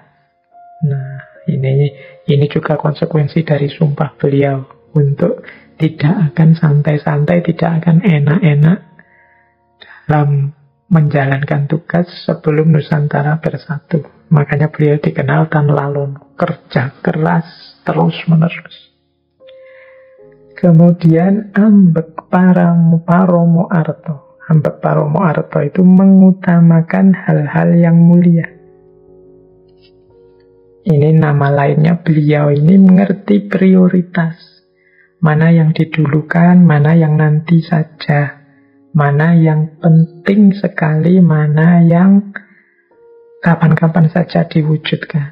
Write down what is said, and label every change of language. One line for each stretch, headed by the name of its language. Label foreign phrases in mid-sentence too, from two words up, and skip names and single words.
Indonesian: Nah, ini juga konsekuensi dari sumpah beliau untuk tidak akan santai-santai, tidak akan enak-enak dalam menjalankan tugas sebelum Nusantara bersatu. Makanya beliau dikenal tanlalono, kerja keras terus-menerus. Kemudian
Javanese: ambek paromo arto. Ambek paromo arto
Indonesian: itu mengutamakan hal-hal yang mulia. Ini nama lainnya, beliau ini mengerti prioritas. Mana yang didulukan, mana yang nanti saja. Mana yang penting sekali, mana yang kapan-kapan saja diwujudkan.